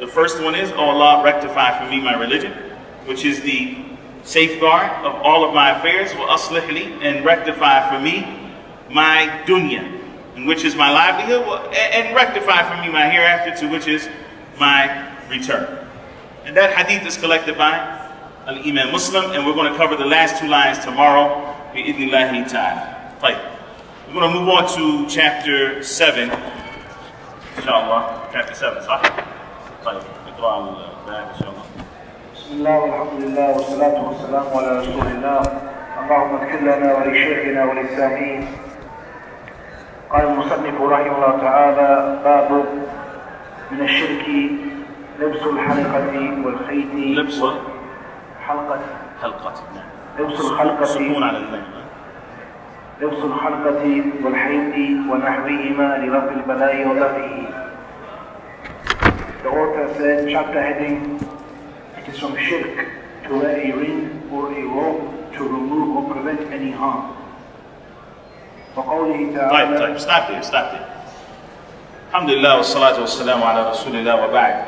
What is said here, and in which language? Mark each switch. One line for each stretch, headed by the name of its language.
English: The first one is, oh Allah, rectify for me my religion, which is the safeguard of all of my affairs,
Arabic: وَأَصْلِحْ لِي,
English: and rectify for me my dunya, which is my livelihood, and rectify for me my hereafter, to which is my return. And that hadith is collected by Al-Imam Muslim, and we're going to cover the last two lines tomorrow, bi-idhnillahi ta'ala. Right. We're going to move on to chapter 7, inshallah. Chapter 7,
Arabic: صح؟ طيب نقرأ الباب إن شاء الله. بسم الله والحمد لله والصلاة والسلام على رسول الله. اللهم اغفر لنا ولشيخنا وللسامعين. قال المصنف رحمه الله تعالى: باب من الشرك لبس الحلقة والخيط. لبس حلقة. لبس الحلقة. سكون على الميم. لبس الحلقة والحيط ونحوهما لرفع البلاء ودفعه.
English: The author said, chapter heading, it is from shirk to wear a ring or a rope to remove or prevent any harm.
Arabic: وقوله تعالى. طيب,
English: stop there.
Arabic: Alhamdulillah, wassalatu wassalamu ala rasulillah wa ba'd.